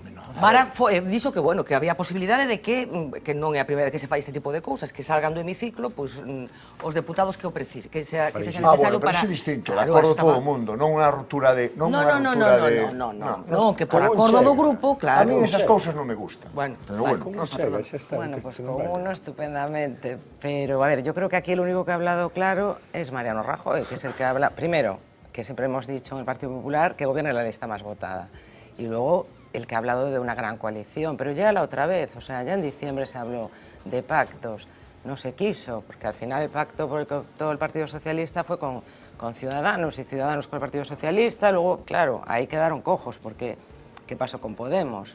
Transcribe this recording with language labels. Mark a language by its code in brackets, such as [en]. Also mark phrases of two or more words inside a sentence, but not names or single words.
[gl] Vara dixo que, bueno, que había posibilidade de que non é a primeira vez que se fai este tipo de cousas, que salgan do hemiciclo, pois, os deputados que o precisen, que sea necesario para... Pero é distinto, de acordo todo o mundo, non unha ruptura de... Non, que por acordo do grupo, claro. A mí esas cousas non me gustan. [es] Bueno, pues con uno estupendamente, pero a ver, yo creo que aquí el único que ha hablado claro es Mariano Rajoy, que es el que habla, primero, que siempre hemos dicho en el Partido Popular que gobierne la lista más votada, y luego el que ha hablado de una gran coalición, pero ya la otra vez, o sea, ya en diciembre se habló de pactos, no se quiso, porque al final el pacto por el que optó el Partido Socialista fue con Ciudadanos, y Ciudadanos con el Partido Socialista, luego, claro, ahí quedaron cojos, porque ¿qué pasó con Podemos?